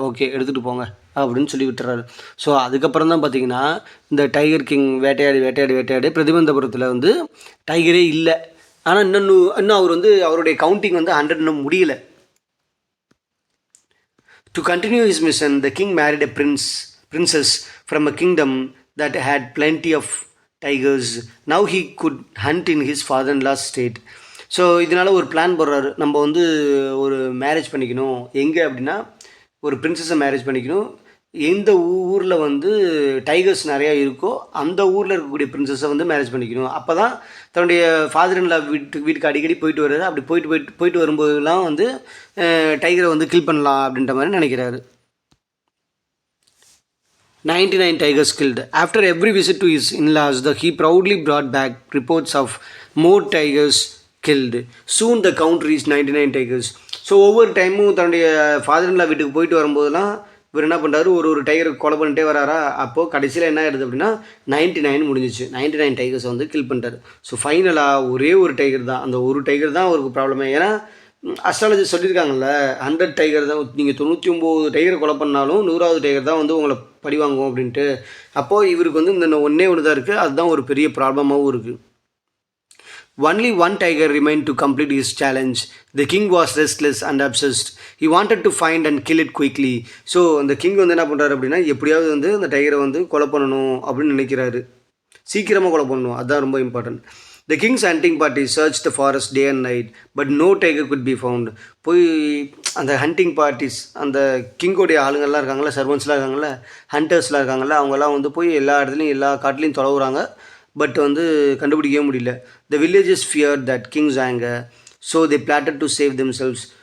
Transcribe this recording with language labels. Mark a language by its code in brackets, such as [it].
[ta] Okay எடுத்துகிட்டு போங்க அப்படின்னு சொல்லி விட்டுறாரு. ஸோ அதுக்கப்புறம் தான் பார்த்தீங்கன்னா, இந்த டைகர் கிங் வேட்டையாடி பிரதிபந்தபுரத்தில் வந்து டைகரே இல்லை. ஆனால் இன்னும் அவர் வந்து அவருடைய கவுண்டிங் வந்து 100 இன்னும் முடியல. [en] To continue his mission, the king married a princess from a kingdom that had plenty of tigers. Now he could hunt in his father-in-law's state. [ta] So இதனால் ஒரு பிளான் போடுறாரு. நம்ம வந்து ஒரு மேரேஜ் பண்ணிக்கணும். எங்கே அப்படின்னா ஒரு பிரின்சஸை மேரேஜ் பண்ணிக்கணும். எந்த ஊரில் வந்து டைகர்ஸ் நிறையா இருக்கோ அந்த ஊரில் இருக்கக்கூடிய பிரின்சஸை வந்து மேரேஜ் பண்ணிக்கணும். அப்போ தான் தன்னுடைய ஃபாதர் இன் லா வீட்டுக்கு அடிக்கடி போயிட்டு வர்றாரு. அப்படி போயிட்டு வரும்போதெல்லாம் வந்து டைகரை வந்து கில் பண்ணலாம் அப்படின்ற மாதிரி நினைக்கிறாரு. [en] 99 tigers killed. After every visit to his in-laws, he proudly brought back reports of more tigers killed. Soon the count reached 99 tigers. [ta] So ஒவ்வொரு டைமும் தன்னுடைய ஃபாதர் இன் லா வீட்டுக்கு போயிட்டு வரும்போதெல்லாம் இவர் என்ன பண்ணுறாரு, ஒரு டைகரை கொலை பண்ணிட்டே வராரா. அப்போது கடைசியில் என்ன ஆகிடுது அப்படின்னா 99 முடிஞ்சிச்சு. 99 டைகர்ஸை வந்து கில் பண்ணிட்டார். ஸோ ஃபைனலாக ஒரே ஒரு டைகர் தான், அந்த ஒரு டைகர் தான் அவருக்கு ப்ராப்ளமே. ஏன்னா அஸ்ட்ராலஜி சொல்லியிருக்காங்கல்ல, 100 டைகர் தான், நீங்கள் 99 டைகரை கொலை பண்ணாலும் 100வது டைகர் தான் வந்து உங்களை பழி வாங்குவோம் அப்படின்ட்டு. அப்போது இவருக்கு வந்து இந்த ஒன்றே ஒன்று தான் இருக்குது. அதுதான் ஒரு பெரிய ப்ராப்ளமாகவும் இருக்குது. [en] Only one tiger remained to complete his challenge. The king was restless and obsessed. He wanted to find and kill it quickly. [ta] So அந்த கிங் வந்து என்ன பண்ணுறாரு அப்படின்னா, எப்படியாவது வந்து அந்த டைகரை வந்து கொலை பண்ணணும் அப்படின்னு நினைக்கிறாரு. சீக்கிரமாக கொலை பண்ணணும், அதுதான் ரொம்ப important. [en] The king's hunting party searched the forest day and night, but no tiger could be found. [ta] போய் அந்த ஹண்டிங் பார்ட்டிஸ், அந்த கிங்கோடைய ஆளுங்கள்லாம் இருக்காங்களா, சர்வன்ஸ்லாம் இருக்காங்களா, ஹண்டர்ஸ்லாம் இருக்காங்களா, அவங்கெல்லாம் வந்து போய் எல்லா இடத்துலையும் எல்லா காட்டிலையும் தொலைவுறாங்க. பட் வந்து கண்டுபிடிக்கவே முடியல. [en] The villagers feared that king's anger, so they plotted to save themselves.